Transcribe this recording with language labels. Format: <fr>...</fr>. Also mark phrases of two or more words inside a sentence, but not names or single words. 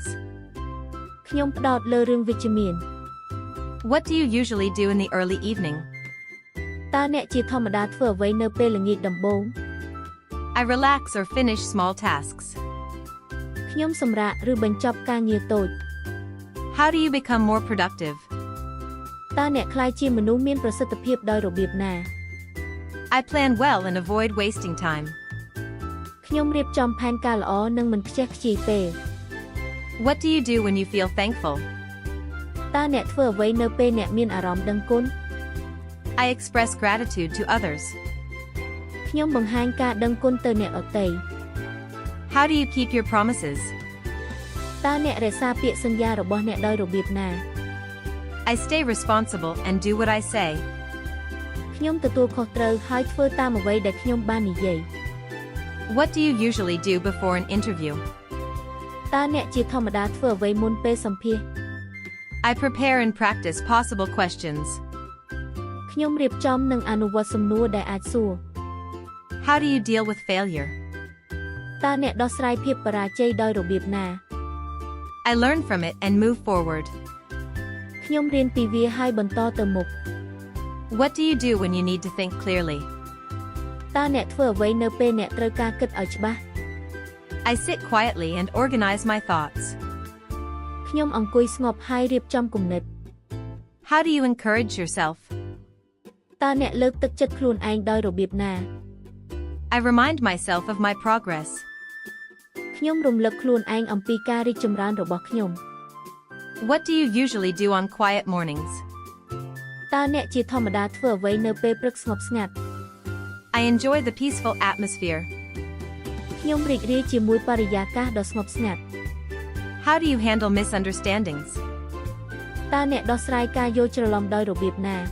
<km>ខ្ញុំផ្ដោតលើរឿងវិជ្ជមាន</km> <en>What do you usually do in the early evening?</en> <km>តើអ្នកជាធម្មតាធ្វើអ្វីនៅពេលល្ងាចដំបូង</km> <en>I relax or finish small tasks.</en> <km>ខ្ញុំសម្រាកឬបញ្ចប់ការងារតូច</km> <en>How do you become more productive?</en> <km>តើអ្នកក្លាយជាមនុស្សមានប្រសិទ្ធភាពដោយរបៀបណា</km> <en>I plan well and avoid wasting time.</en> <km>ខ្ញុំរៀបចំផែនការល្អនិងមិនខ្ជះខ្ជាយពេល</km> <en>What do you do when you feel thankful?</en> <km>តើអ្នកធ្វើអ្វីនៅពេលអ្នកមានអារម្មណ៍ដឹងគុណ</km> <en>I express gratitude to others.</en> <km>ខ្ញុំបង្ហាញការដឹងគុណទៅអ្នកដទៃ</km> <en>How do you keep your promises?</en> <km>តើអ្នករក្សាពាក្យសន្យារបស់អ្នកដោយរបៀបណា</km> <en>I stay responsible and do what I say.</en> <km>ខ្ញុំទទួលខុសត្រូវហើយធ្វើតាមអ្វីដែលខ្ញុំបាននិយាយ</km> <en>What do you usually do before an interview?</en> <km>តើអ្នកជាធម្មតាធ្វើអ្វីមុនពេលសម្ភាសន៍</km> <en>I prepare and practice possible questions.</en> <km>ខ្ញុំរៀបចំនិងអនុវត្តសំណួរដែលអាចសួរ</km> <en>How do you deal with failure?</en> <km>តើអ្នកដោះស្រាយភាពបរាជ័យដោយរបៀបណា</km> <en>I learn from it and move forward.</en> <km>ខ្ញុំរៀនពីវាហើយបន្តទៅមុខ</km> <en>What do you do when you need to think clearly?</en> <km>តើអ្នកធ្វើអ្វីនៅពេលអ្នកត្រូវការគិតឲ្យច្បាស់</km> <en>I sit quietly and organize my thoughts.</en> <km>ខ្ញុំអង្គុយស្ងប់ហើយរៀបចំគំនិត</km> <en>How do you encourage yourself?</en> <km>តើអ្នកលើកទឹកចិត្តខ្លួនឯងដោយរបៀបណា</km> <en>I remind myself of my progress.</en> <km>ខ្ញុំរំលឹកខ្លួនឯងអំពីការរីកចម្រើនរបស់ខ្ញុំ</km> <en>What do you usually do on quiet mornings?</en> <km>តើអ្នកជាធម្មតាធ្វើអ្វីនៅពេលព្រឹកស្ងប់ស្ងាត់</km> <en>I enjoy the peaceful atmosphere.</en> <km>ខ្ញុំរីករាយជាមួយបរិយាកាសដ៏ស្ងប់ស្ងាត់</km> <en>How do you handle misunderstandings?</en> <km>តើអ្នកដោះស្រាយការយល់ច្រឡំដោយរបៀបណា</km>